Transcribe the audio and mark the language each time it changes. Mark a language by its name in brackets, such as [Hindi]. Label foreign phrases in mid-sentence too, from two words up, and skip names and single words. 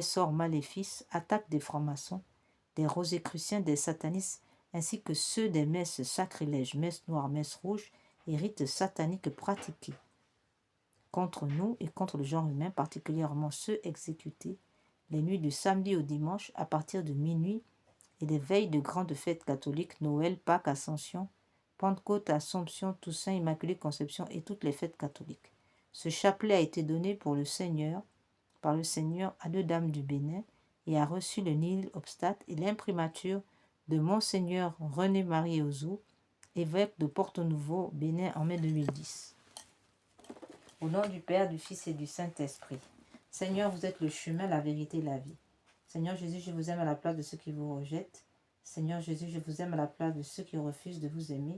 [French] sorts, maléfices, attaques des francs-maçons, des rosicruciens, des satanistes, ainsi que ceux des messes sacrilèges, messes noires, messes rouges et rites sataniques pratiqués contre nous et contre le genre humain, particulièrement ceux exécutés les nuits du samedi au dimanche à partir de minuit et les veilles de grandes fêtes catholiques, Noël, Pâques, Ascension, Pentecôte, Assomption, Toussaint, Immaculée Conception et toutes les fêtes catholiques. Ce chapelet a été donné par le Seigneur à deux dames du Bénin et a reçu le [Latin] nil obstate [French] et l'imprimature de Monseigneur René-Marie Ozou, évêque de Porto-Nouveau, Bénin en mai 2010. Au nom du Père, du Fils et du Saint-Esprit. Seigneur, vous êtes le chemin, la vérité et la vie. Seigneur Jésus, je vous aime à la place de ceux qui vous rejettent. Seigneur Jésus, je vous aime à la place de ceux qui refusent de vous aimer.